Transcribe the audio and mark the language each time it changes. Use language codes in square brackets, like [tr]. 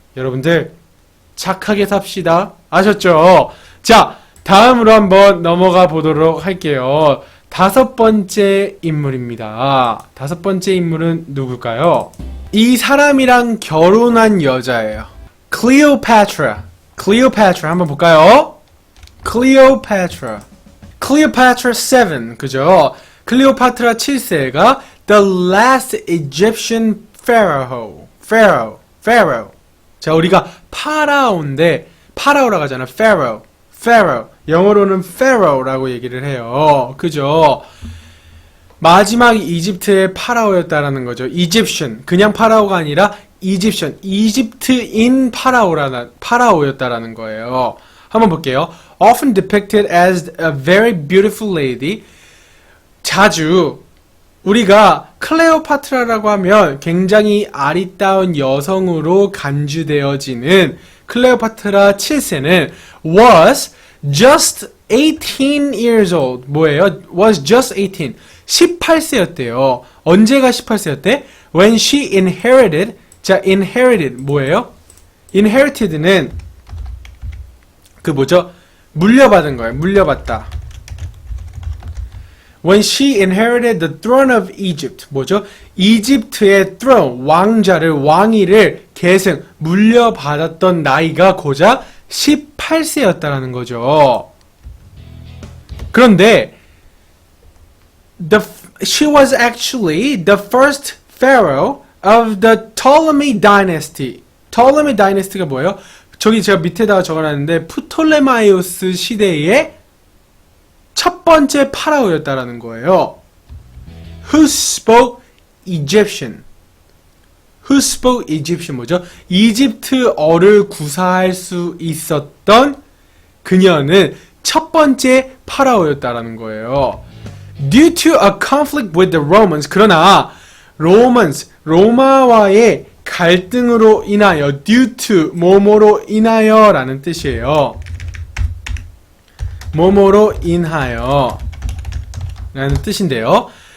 [ko] 여러분들 착하게 삽시다. 아셨죠? 자, 다음으로 한번 넘어가 보도록 할게요. 다섯 번째 인물입니다. 다섯 번째 인물은 누굴까요? 이 사람이랑 결혼한 여자예요. Cleopatra. Cleopatra 한번 볼까요? Cleopatra. Cleopatra 7. 그죠? 클레오파트라 7세가 [en] the last Egyptian pharaoh. Pharaoh. [ko] 자, 우리가 파라오인데 파라오라고 하잖아. [en] Pharaoh. [ko] 영어로는 pharaoh라고 얘기를 해요. 그죠? 마지막 이집트의 파라오였다라는 거죠. [en] Egyptian. [ko] 그냥 파라오가 아니라 Egyptian. 이집트인 파라오였다라는 거예요. 한번 볼게요. [en] Often depicted as a very beautiful lady. [ko] 자주 우리가 클레오파트라라고 하면 굉장히 아리따운 여성으로 간주되어지는 클레오파트라 7세는 [en] was just 18 years old. [ko] 뭐예요? [en] was just 18. [ko] 18세였대요. 언제가 18세였대? [en] When she inherited. [ko] 자, inherited 뭐예요? inherited는 그 뭐죠? 물려받은 거예요. 물려받다. [en] When she inherited the throne of Egypt. [ko] 뭐죠? 이집트의 throne, 왕위를 계승, 물려받았던 나이가 고작 18세였다라는 거죠. 그런데 [en] she was actually the first pharaoh of the Ptolemy dynasty. [ko] Ptolemy dynasty가 뭐예요? 저기 제가 밑에다가 적어놨는데 프톨레마이오스 시대의 첫 번째 파라오였다라는 거예요. [en] Who spoke Egyptian? Who spoke Egyptian [ko] 뭐죠? 이집트어를 구사할 수 있었던 그녀는 첫 번째 파라오였다라는 거예요. [en] Due to a conflict with the Romans. [ko] 그러나 로마와의 갈등으로 인하여 due to 뭐뭐로 인하여 라는 뜻이에요. 뭐뭐로 인하여 라는 뜻인데요.